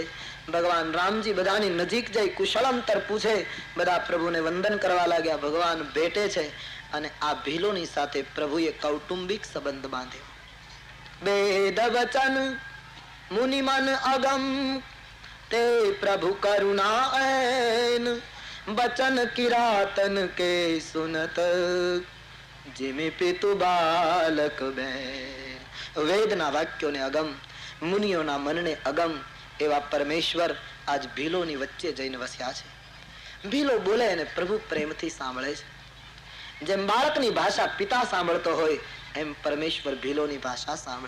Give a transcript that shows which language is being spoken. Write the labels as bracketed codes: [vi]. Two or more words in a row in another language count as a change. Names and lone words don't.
[gu] ભગવાન રામજી બધાની નજીક જઈ કુશળંતર પૂછે. બધા પ્રભુને વંદન કરવા લાગ્યા. ભગવાન ભેટે છે અને આ ભીલોની સાથે પ્રભુએ કૌટુંબિક સંબંધ બાંધ્યો. [hi] वेद वचन मुनि मन अगम ते प्रभु करुणा ऐन, बचन किरातन के सुनत जिमे पितु बालक बैन. [gu] વેદના વાક્યોને અગમ, મુનિઓના મનને અગમ એવા પરમેશ્વર આજ ભીલોની વચ્ચે જઈને વસ્યા છે. ભીલો બોલે અને પ્રભુ પ્રેમથી સાંભળે છે. જેમ બાળકની ભાષા પિતા સાંભળતો હોય એમ પરમેશ્વર ભીલોની ભાષા સાંભળે.